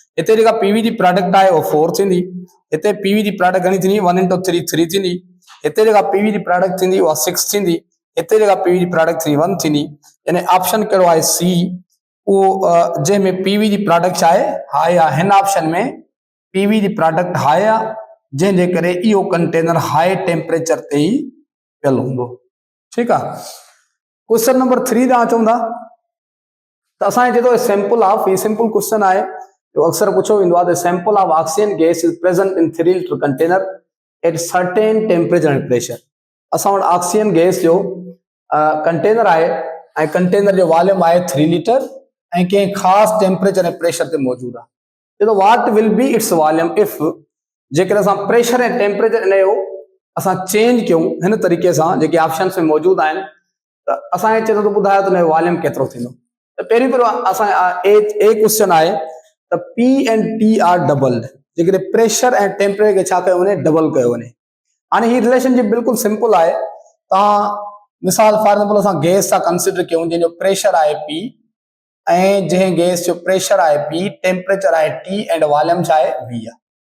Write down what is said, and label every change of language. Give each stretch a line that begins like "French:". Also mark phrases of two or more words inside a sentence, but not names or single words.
Sindhi: हिते जेका PV जी प्रोडक्ट आहे उहो 4 थींदी, हिते PV जी प्रोडक्ट घणी थींदी 1 × 3 3 थींदी, हिते जेका PV जी प्रोडक्ट थींदी उहा 6 थींदी, हिते जेका PV जी प्रोडक्ट थींदी 1 थींदी। यानी ऑप्शन कहिड़ो आहे C, उहो जंहिंमें PV जी प्रोडक्ट छा आहे हाई आहे। हिन ऑप्शन में PV जी प्रोडक्ट हाई आहे, जंहिंजे करे इहो कंटेनर
English: high temperature
Sindhi: ते ई पियल हूंदो। ठीकु आहे।
English: question number 3
Sindhi: तव्हां चवंदा त असांखे चए थो
English: sample of,
Sindhi: ही
English: simple question
Sindhi: आहे जो अक्सर पुछो वेंदो आहे,
English: The sample of oxygen gas is present in 3 litre container at certain temperature and pressure.
Sindhi: असां वटि ऑक्सीजन गैस जो कंटेनर आहे ऐं कंटेनर जो वॉल्यूम आहे 3 लीटर ऐं कंहिं ख़ासि टेम्परेचर ऐं प्रेशर ते मौजूदु आहे। चए थो
English: What will be its volume if,
Sindhi: जेकर असां प्रेशर ऐं टेम्परेचर इन जो असां चेंज कयूं हिन तरीक़े सां जेके ऑप्शन में मौजूदु आहिनि, त असांखे चए थो ॿुधायो त हुन जो वॉल्यूम केतिरो थींदो। त पहिरीं असां ए क्वेश्चन आहे त
English: P and T are doubled,
Sindhi: जेकॾहिं प्रेशर ऐं टेम्परेचर खे छा कयो वञे, डबल कयो वञे। हाणे ही रिलेशनशिप बिल्कुलु सिंपल आहे। तव्हां मिसाल
English: for example
Sindhi: असां गैस सां कंसिडर कयूं जंहिंजो प्रेशर आहे P ऐं जंहिं गैस जो प्रेशर आहे P, टेम्परेचर आहे T एंड वॉल्यूम छा आहे V आहे।